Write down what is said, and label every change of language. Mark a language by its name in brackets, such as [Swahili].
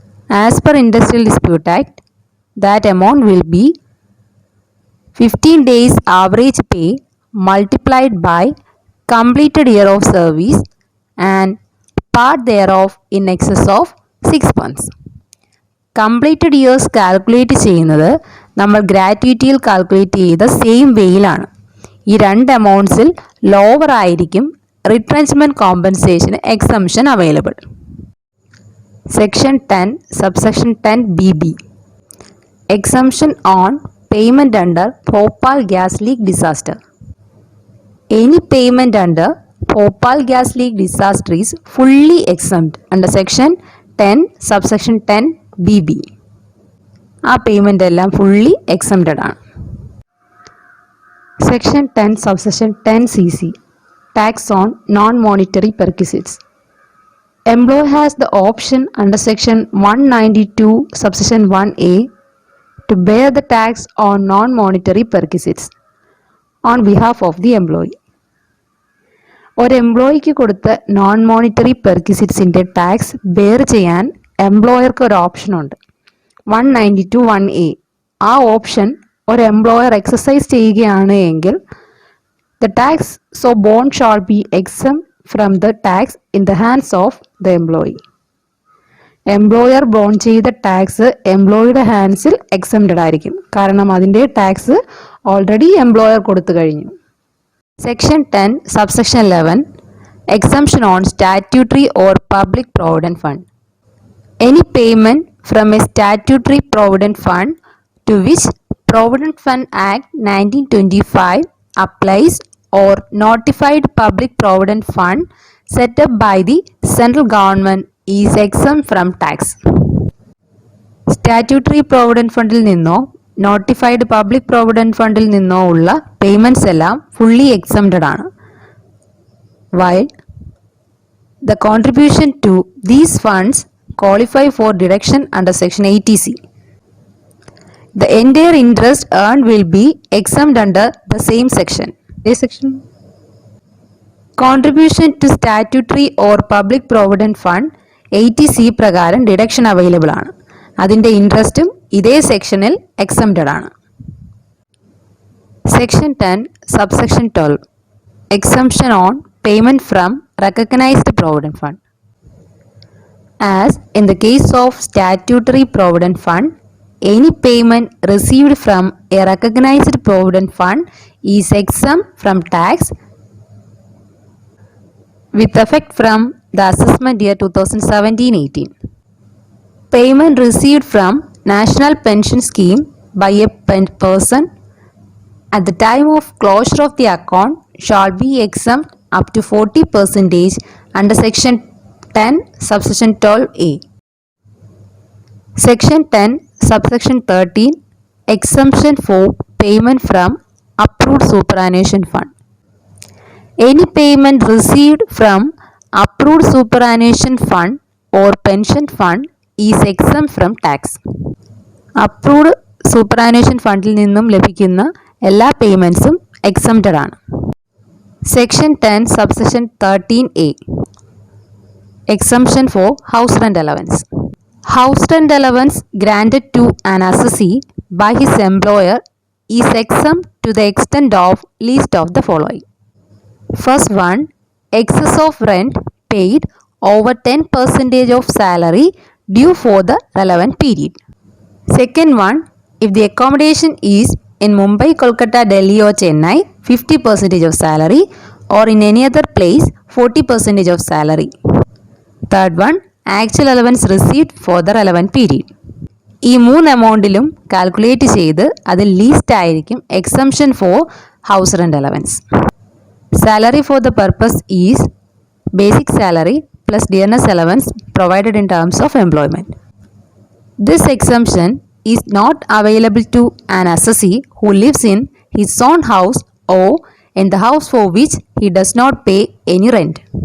[English] As per Industrial Dispute Act, that amount will be 15 days average pay multiplied by completed year of service and part thereof in excess of 6 months. [Malayalam] Completed years calculate ചെയ്യുന്നത് നമ്മൾ ഗ്രാറ്റുവിറ്റിയിൽ calculate ചെയ്ത same വേയിലാണ്. ഈ 2 എമൗണ്ട്സിൽ lower ആയിരിക്കും റിട്രെഞ്ച്മെൻറ്റ് കോമ്പൻസേഷന് exemption available. [English] Section 10, subsection 10BB. Exemption on payment under Bhopal gas leak disaster. Any payment under Bhopal gas leak disaster is fully exempt under section 10, subsection 10BB. [Malayalam] ആ payment എല്ലാം fully exempted ആണ്. [English] Section 10, subsection 10CC. Tax on non-monetary perquisites. Employer has the option under section 192 subsection 1A to bear the tax on non-monetary perquisites on behalf of the employee. [Malayalam] ഒരു എംപ്ലോയിക്ക് കൊടുത്ത non monetary പെർക്വിസിറ്റ്സിൻ്റെ tax bear ചെയ്യാൻ എംപ്ലോയർക്ക് ഒരു ഓപ്ഷനുണ്ട്, 192 1A. ആ option ഒരു employer exercise ചെയ്യുകയാണ് എങ്കിൽ [English] the tax so borne shall be exempt from the tax in the hands of the employee. [Malayalam] Employer bone ചെയ്ത tax എംപ്ലോയിയുടെ ഹാൻഡ്സിൽ exempted ആയിരിക്കും, കാരണം അതിൻ്റെ ടാക്സ് ഓൾറെഡി എംപ്ലോയർ കൊടുത്തു കഴിഞ്ഞു. [English] Section 10, subsection 11. Exemption on statutory or public provident fund. Any payment from a statutory provident fund to which Provident Fund Act 1925 applies or notified public provident fund set up by the central government is exempt from tax. [Malayalam] Statutory provident ഫണ്ടിൽ നിന്നോ notified public provident ഫണ്ടിൽ നിന്നോ ഉള്ള payments എല്ലാം fully exempted ആണ്. While [English] the contribution to these funds qualify for deduction under section 80C. The entire interest earned will be exempt under the same section. This section. Contribution to statutory or public provident fund 80C [Malayalam] പ്രകാരം [English] deduction available [Malayalam] ആണ്. അതിൻ്റെ ഇൻട്രസ്റ്റും ഇതേ സെക്ഷനിൽ exempted ആണ്. [English] Section 10, subsection 12. Exemption on payment from recognized provident fund. As in the case of statutory provident fund, any payment received from a recognized provident fund is exempt from tax with effect from the assessment year 2017-18. Payment received from National Pension Scheme by a person at the time of closure of the account shall be exempt up to 40% under section 10 subsection 12a. Section 10 subsection 13 exemption for payment from approved superannuation fund. Any payment received from approved superannuation fund or pension fund is exempt from tax. [Malayalam] Approved superannuation ഫണ്ടിൽ നിന്നും ലഭിക്കുന്ന എല്ലാ പേയ്മെൻറ്റ്സും exempted ആണ്. [English] Section 10 subsection 13a. Exemption for house rent allowance. House rent allowance granted to an assessee by his employer is exempt to the extent of least of the following. First one, excess of rent paid over 10% of salary due for the relevant period. Second one, if the accommodation is in Mumbai, Kolkata, Delhi or Chennai, 50% of salary, or in any other place, 40% of salary. Third one, actual allowance received for the relevant period. [Malayalam] ഈ മൂന്ന് എമൗണ്ടിലും calculate ചെയ്ത് അതിൽ least ആയിരിക്കും exemption four house rent allowance. [English] Salary for the purpose is basic salary plus dearness allowance provided in terms of employment. This exemption is not available to an assessee who lives in his own house or in the house for which he does not pay any rent.